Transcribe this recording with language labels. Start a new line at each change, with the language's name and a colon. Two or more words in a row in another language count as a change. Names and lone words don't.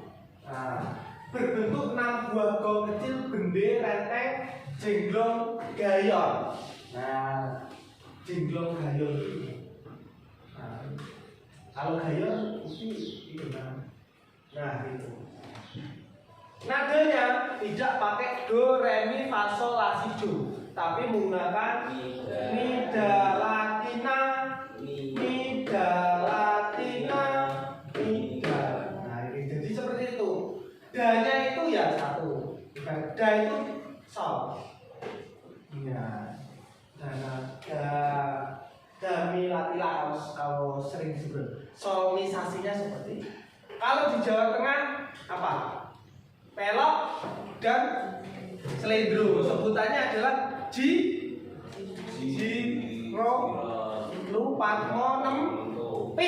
Indonesian: Nah, berbentuk 6 buah gong kecil, bende, renteng, jenglong, gayon. Nah, jenglong gayon itu. Nah, kalau gayon itu nah itu. Nadanya tidak pakai do, re, mi, fa, sol, la, si, do, tapi menggunakan mi, da, latina, mi, da, latina, mi, da. Nah, ini jadi seperti itu. Da-nya itu ya satu, da itu sol. Ya, da, mi, latila kalau sering disebut. Solmisasinya seperti itu. Kalau di Jawa Tengah apa? Pelok dan selendro. Sebutannya adalah ro, lu, pat, mo, nem, pi.